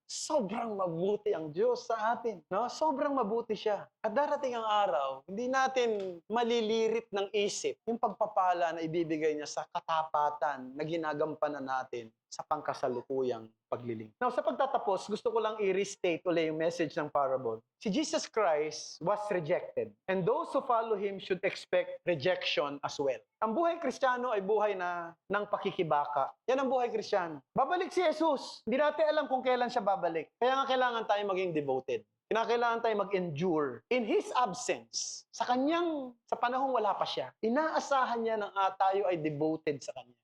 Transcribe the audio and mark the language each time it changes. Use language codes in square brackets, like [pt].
[tl] Sobrang mabuti ang Diyos sa atin. Sobrang mabuti siya. At darating ang araw, hindi natin malilirit ng isip yung pagpapala na ibibigay niya sa katapatan na ginagampanan natin sa pangkasalukuyang paglilingkod. Now, sa pagtatapos, gusto ko lang i-restate ulit yung message ng parable. [en] Si Jesus Christ was rejected, and those who follow Him should expect rejection as well. [tl] Ang buhay Kristiyano ay buhay ng pakikibaka. Yan ang buhay Kristiyano. Babalik si Jesus. Hindi natin alam kung kailan siya babalik. Kaya nga kailangan tayo maging devoted. Kinakailangan tayo mag-endure. [en] In His absence, [tl] sa panahong wala pa siya, inaasahan niya na tayo ay devoted sa Kanya.